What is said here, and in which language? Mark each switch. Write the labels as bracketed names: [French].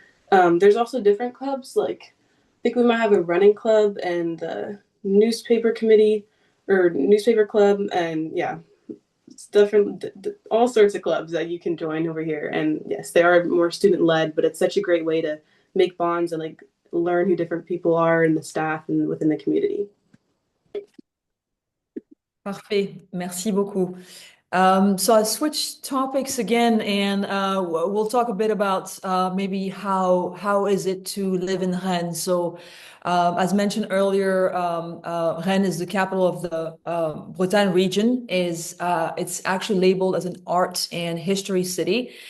[English] There's also different clubs, like I think we might have a running club and the newspaper committee or newspaper club, and yeah, it's different, all sorts of clubs that you can join over here. And yes, they are more student led, but it's such a great way to make bonds and like learn who different people are in the staff and within the community. [French] Parfait, merci beaucoup. [English] So I switched topics again, and we'll talk a bit about maybe how is it to live in Rennes. So, as mentioned earlier, Rennes is the capital of the Bretagne region. It's actually labeled as an art and history city.